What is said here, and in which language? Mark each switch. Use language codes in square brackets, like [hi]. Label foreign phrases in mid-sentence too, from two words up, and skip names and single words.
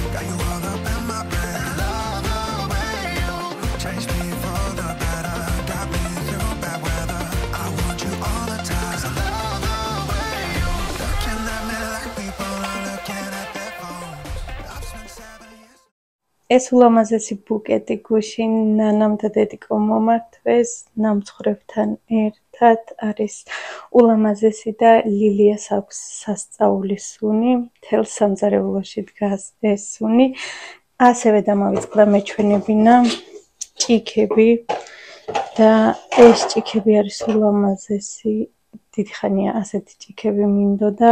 [en] Got you all up in my brain. Love the way you changed me for the better. Got me through bad weather. I want you all the time. I love the way you looking at me like people are looking at their phones. I've spent 7 years. [ka] ეს ულამაზესი ბუკეტი გუშინ ნანამ და დედიკომ მომართვეს ნამცხრებთან ერთად არის ულამაზესი და ლილიას აქვს სასწაულის სუნი, მთელ სამზარეულოში დგას ეს სუნი. ასევე დამავიწყდა მეჩვენებინა ჭიქები და ეს ჭიქები არის ულამაზესი, დიდი ხანია ასეთი ჭიქები მინდოდა.